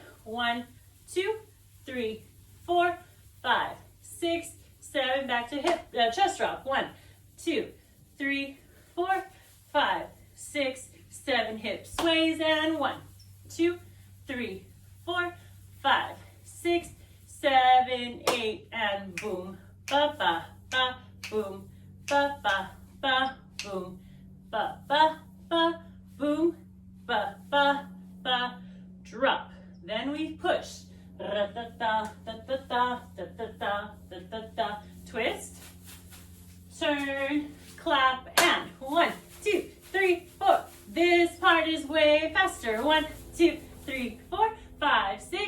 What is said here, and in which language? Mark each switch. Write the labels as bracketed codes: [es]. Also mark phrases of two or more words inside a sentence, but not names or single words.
[en] 1, 2, 3, 4, 5, 6, 7. Back to hip chest drop. 1, 2, 3, 4, 5, 6, 7. Hip sways and 1, 2, 3, 4, 5, 6, 7, 8, and boom, ba ba ba, boom, ba ba ba, boom, ba ba ba, boom, ba ba ba, drop. Then we push. Da da da da da da da da da da da. Twist, turn, clap, and 1, 2, 3, 4. This part is way faster. 1, 2, 3, 4, 5, 6.